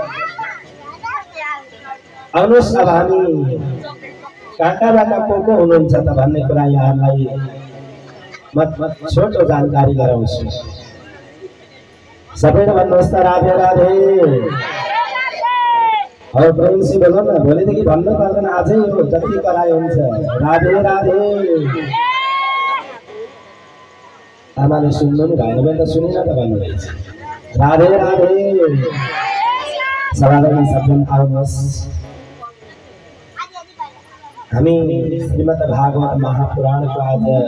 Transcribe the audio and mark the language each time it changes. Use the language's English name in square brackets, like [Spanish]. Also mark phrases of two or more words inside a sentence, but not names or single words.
[Nepali] आउनुहोस् अब हामी कहाँबाट को हुनुहुन्छ त भन्ने कुरा यहाँहरूलाई म छोटो जानकारी गराउँछु सबैले भन्नुहोस् त राधे राधे [Hindi] और प्रेम से बोलो न [Nepali] भोलिदेखि भन्नु पर्दैन आजै हो जति करायो हुन्छ राधे राधे आमाले सुन्नु नि भएन भने त सुनेन त भन्नुहुन्छ राधे राधे साधारण सज्जन आउनुहोस् हामी श्रीमद् भागवत महापुराणको आज